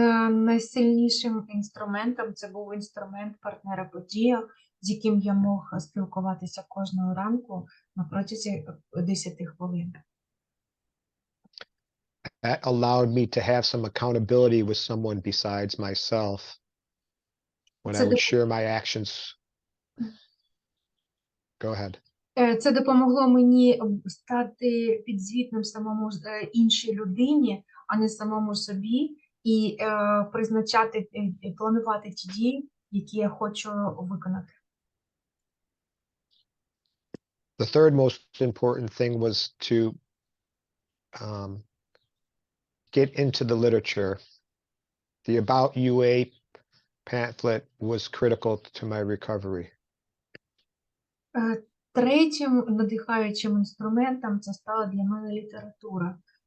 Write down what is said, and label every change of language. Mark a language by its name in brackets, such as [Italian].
[Ukrainian] Найсильнішим інструментом це був інструмент партнера подія, з яким я мог спілкуватися кожного ранку на протязі 10 хвилин. [English] That allowed me to have some accountability with someone besides myself when I [Ukrainian] Це [English] would share my actions. Go ahead. [Ukrainian] Це допомогло мені стати підзвітним самому іншій людині, а не самому собі, і призначати, планувати ті дії, які я хочу виконати. [English] The third most important thing was to get into the literature. The About UA pamphlet was critical to my recovery. [Ukrainian] Третім надихаючим інструментом це стала для мене література.